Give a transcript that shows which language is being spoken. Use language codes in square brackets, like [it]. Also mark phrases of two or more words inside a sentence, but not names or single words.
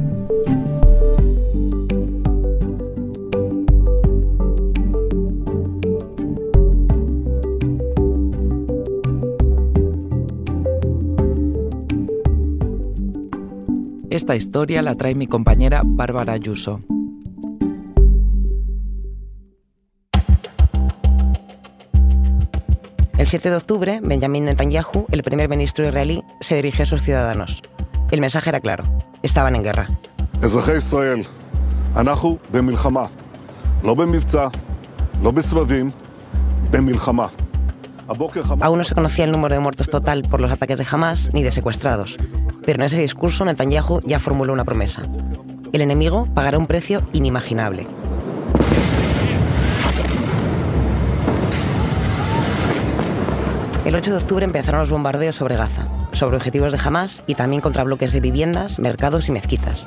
[es] Esta historia la trae mi compañera Bárbara Ayuso. El 7 de octubre, Benjamin Netanyahu, el primer ministro israelí, se dirigió a sus ciudadanos. El mensaje era claro: estaban en guerra. [he] אזרחי ישראל, אנחנו במלחמה. לא במבצע, לא בסבבים, במלחמה. [es] Aún no se conocía el número de muertos total por los ataques de Hamás ni de secuestrados, pero en ese discurso Netanyahu ya formuló una promesa. El enemigo pagará un precio inimaginable. El 8 de octubre empezaron los bombardeos sobre Gaza, sobre objetivos de Hamás y también contra bloques de viviendas, mercados y mezquitas.